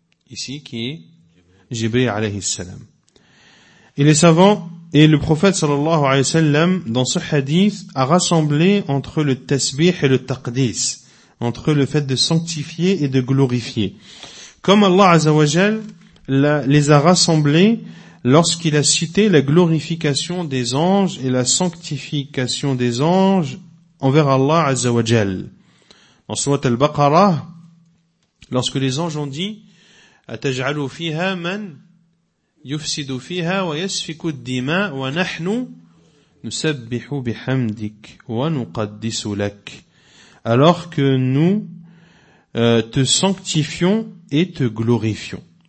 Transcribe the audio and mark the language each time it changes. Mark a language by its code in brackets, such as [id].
[fr] Ici qui est Jibril alayhi salam. Et les savants et le prophète sallallahu alayhi wa sallam dans ce hadith a rassemblé entre le tasbih et le taqdis, entre le fait de sanctifier et de glorifier. Comme Allah azza wa jal les a rassemblés lorsqu'il a cité la glorification des anges et la sanctification des anges envers Allah azza wa jal. En sourate al-Baqarah, lorsque les anges ont dit: [ar] أَتَجْعَلُ فِيهَا مَنْ يُفْسِدُ فِيهَا وَيَسْفِكُ الدِّمَاء وَنَحْنُ نُسَبِّحُ بِحَمْدِكَ وَنُقَدِّسُ لَكَ. [fr] Alors que nous te sanctifions et te glorifions.